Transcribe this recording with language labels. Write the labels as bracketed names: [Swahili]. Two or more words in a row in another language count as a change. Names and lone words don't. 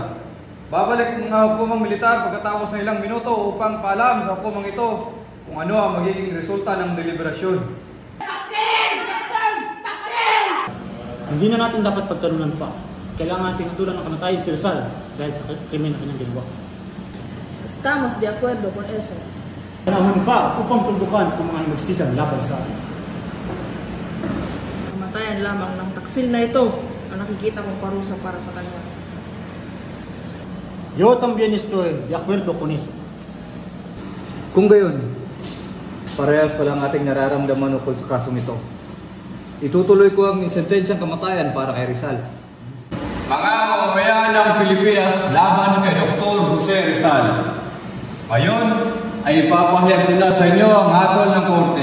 [Filipino] Babalik ng hukumang militar pagkatapos ng ilang minuto upang paalam sa hukumang ito kung ano ang magiging resulta ng deliberasyon. Hindi na natin dapat pagtalunan pa. Kailangan natin tutulan ng kamatayan si Rizal dahil sa krimen na kanyang ginawa. [Spanish] Estamos de acuerdo con eso. [Filipino] Panahon pa upang tuldukan ang mga himagsikan laban sa atin. Kamatayan lamang ng taksil na ito ang nakikita kong parusa para sa kanya. [Spanish] Yo también estoy de acuerdo con eso. [Filipino] Kung gayon, parehas pala ang ating nararamdaman ukol sa kasong ito. Itutuloy ko ang sentensyang kamatayan para kay Rizal. Mga mamamayan ng Pilipinas laban kay Dr. Jose Rizal. Ngayon ay ipapahayag ko na sa inyo ang hatol ng korte.